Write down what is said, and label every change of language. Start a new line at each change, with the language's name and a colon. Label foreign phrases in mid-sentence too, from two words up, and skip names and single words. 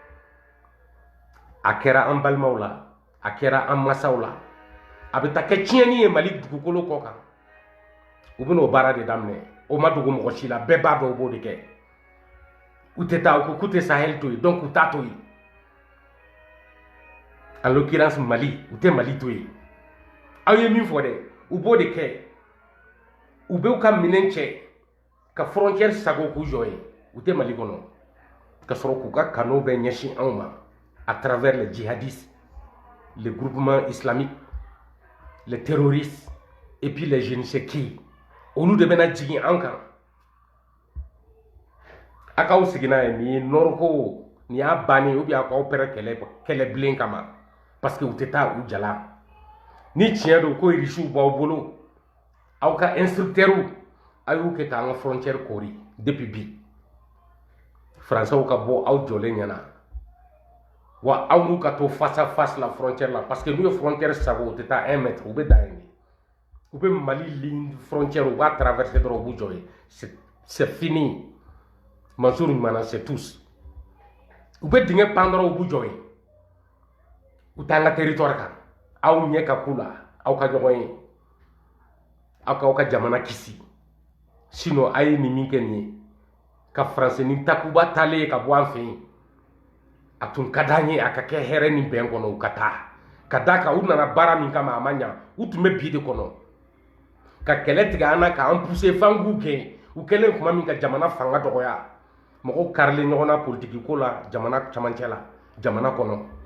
Bambara: a kɛra an balimaw la a kɛra an masaw la a bɛ taa kɛ tiɲɛni ye Mali dugukolo kɔ kan u bɛ n'o baara de daminɛ o ma dogo mɔgɔ si la bɛɛ b'a dɔn u b'o de kɛ u tɛ taa u ko k'u tɛ Sahel to yen donc u t'a to yen
French: en l'occurrence
Bambara: Mali u tɛ Mali to yen aw ye min fɔ dɛ u b'o de kɛ u bɛ u ka minɛn cɛ ka frontière sago k'u jɔ yen u tɛ Mali kɔnɔ ka sɔrɔ k'u ka kanu bɛɛ ɲɛsin anw ma
French: à travers les djihadistes les groupements islamiques les terroristes et puis les je ne sais qui
Bambara: olu de bɛna jigin an kan a k'aw sigi n'a ye nin ye nord ko nin y'a bannen ou bien a k'aw pɛrɛ kɛlɛbilen kama
French: parce que
Bambara: u tɛ taa u jala ni tiɲɛ don ko irisiw b'aw bolo aw ka instructeurs a y'u kɛ k'an ka frontière kori depuis bi français ka bɔ aw jɔlen ɲɛna wa aw n'u ka to
French: face à face
Bambara: la frontière la
French: parce que
Bambara: n'u ye frontière sago u tɛ taa 1 mètre u bɛ dan yen de u bɛ Mali ligne frontière u b'a traverser dɔrɔn u b'u jɔ yen
French: c'est fini
Bambara: Mansour Ɲumana
French: c'est tous
Bambara: u bɛ dingɛ pan dɔrɔn u b'u jɔ yen u t'an ka territoire kan aw ɲɛ ka k'u la aw ka ɲɔgɔn ye aw k'aw ka jamana kisi sinon a ye nin min kɛ nin ye ka français ni Takuba taalen ye ka bɔ an fɛ yen a tun ka d'an ye a ka kɛ hɛrɛ ni bɛn kɔnɔ u ka taa ka d'a kan u nana baara min kama a ma ɲa u tun bɛ bi de kɔnɔ ka kɛlɛ tigɛ an na k'an pousser f'an k'u gɛn u kɛlen tuma min ka jamana fanga dɔgɔya mɔgɔw karilen ɲɔgɔn na politique ko la jamana camancɛ la jamana kɔnɔ